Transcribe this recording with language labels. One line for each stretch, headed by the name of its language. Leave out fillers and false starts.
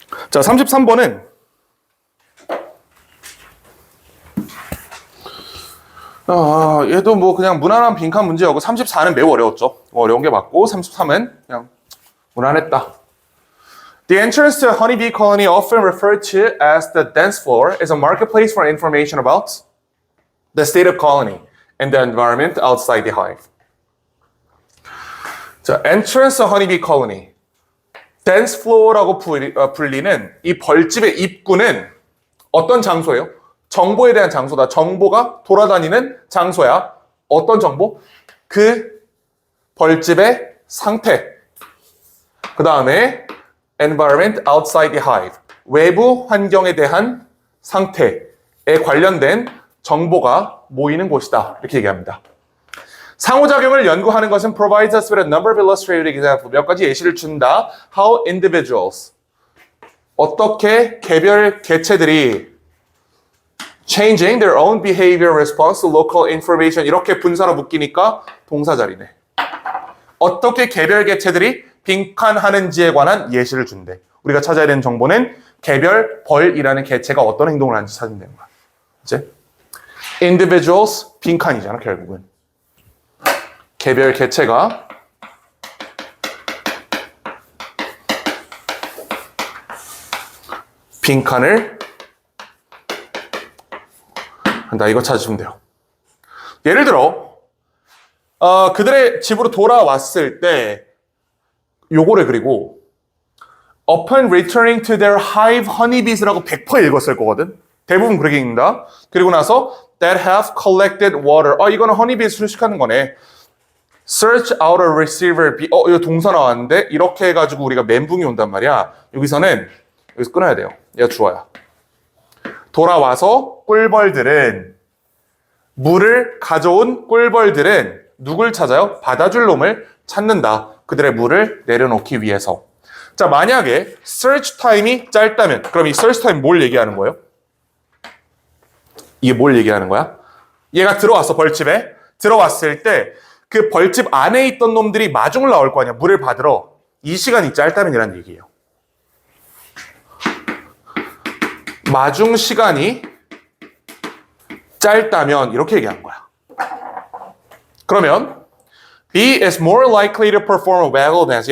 Korean: 자, 33번은 얘도 뭐 그냥 무난한 빈칸 문제였고 34는 매우 어려웠죠. 어려운 게 맞고 33은 그냥 무난했다.
English: The entrance to a honeybee colony, often referred to as the dance floor, is a marketplace for information about the state of colony and the environment outside the hive. 자, entrance to a honeybee colony. dance floor
Korean: 라고 불리는 이 벌집의 입구는 어떤 장소예요? 정보에 대한 장소다. 정보가 돌아다니는 장소야. 어떤 정보? 그 벌집의 상태. 그 다음에
English: environment outside the hive.
Korean: 외부 환경에 대한 상태에 관련된 정보가 모이는 곳이다. 이렇게 얘기합니다. 상호작용을 연구하는 것은
English: provides us with a number of illustrated examples.
Korean: 몇 가지 예시를 준다.
English: How individuals,
Korean: 어떻게 개별 개체들이
English: changing their own behavior response to local information.
Korean: 이렇게 분사로 묶이니까 동사 자리네. 어떻게 개별 개체들이 빈칸하는지에 관한 예시를 준대. 우리가 찾아야 되는 정보는 개별 벌이라는 개체가 어떤 행동을 하는지 찾으면 되는 거야. 이제 individuals 빈칸이잖아 결국은. 개별 개체가 빈칸을 한다. 이거 찾으시면 돼요. 예를 들어 그들의 집으로 돌아왔을 때 요거를 그리고
English: upon returning to their hive honeybees
Korean: 라고 100% 읽었을 거거든. 대부분 그렇게 읽는다. 그리고 나서
English: that have collected water.
Korean: 이거는 honeybees 수식하는 거네.
English: search out a receiver bee.
Korean: 이거 동사 나왔는데 이렇게 해가지고 우리가 멘붕이 온단 말이야. 여기서 끊어야 돼요. 얘가 주어야. 돌아와서 꿀벌들은 물을 가져온 꿀벌들은 누굴 찾아요? 받아줄 놈을 찾는다. 그들의 물을 내려놓기 위해서. 자, 만약에 search time이 짧다면 그럼 이 search time 뭘 얘기하는 거예요? 이게 뭘 얘기하는 거야? 얘가 들어왔어, 벌집에. 들어왔을 때 그 벌집 안에 있던 놈들이 마중을 나올 거 아니야. 물을 받으러. 이 시간이 짧다면이란 얘기예요. 마중 시간이 짧다면 이렇게 얘기한 거야. 그러면
English: B is more likely to perform a waggle dance.